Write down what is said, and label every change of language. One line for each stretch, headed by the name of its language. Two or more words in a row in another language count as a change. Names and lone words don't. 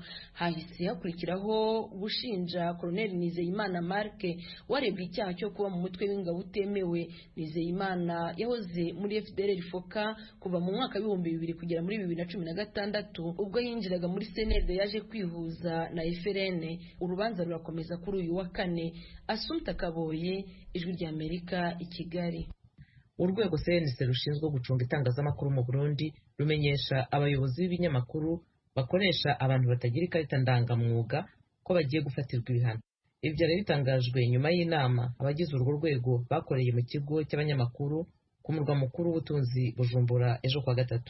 Kinyarwanda: Hahise hakurikiraho gushinja Colonel Nizeyimana Marc warebwe icyaha cyo kuba mu mutwe w'ingabo utemewe. Nizeyimana yahoze muri FDLR Foka kuva mu mwaka w'ibihumbi 2000 kugera muri 2016 ubwo yinjiraga muri CNL yaje kwihuza na FRN. Urubanza rurakomeza kuri uyu wa kane. Assumpta Kaboye, Ijwi ry'Amerika, i Kigali.
Rundi: Urwego CNC rushinzwe gucunga itangazamakuru mu Burundi rumenyesha abayobozi b'ibinyamakuru bakoresha abantu batagira ikarita ndangamwuga ko bagiye gufatirwa ibihano. Ibi byari bitangajwe nyuma y'inama abagize urwo rwego bakoreye mu kigo cy'abanyamakuru ku murwa mukuru w'ubutunzi Bujumbura ejo kwa gatatu.